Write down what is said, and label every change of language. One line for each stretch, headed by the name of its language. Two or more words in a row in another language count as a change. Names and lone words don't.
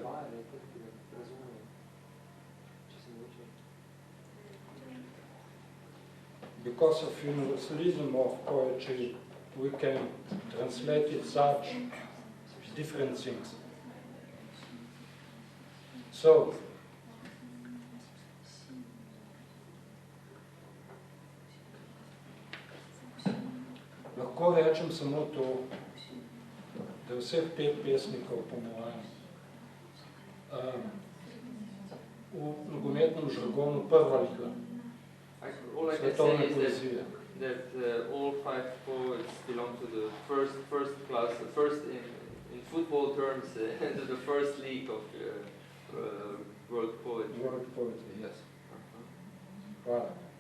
English: because of universalism of poetry, we can translate it such different things. So,
Slovenian: lahko rečem samo to, da vseh 5 pesnikov po mojem v nogometnem žargonu prva liga.
English: All I can say is that all 5 poets belong to the first class, first in football terms, to the first league of world poetry. World poetry, yes. Voilà.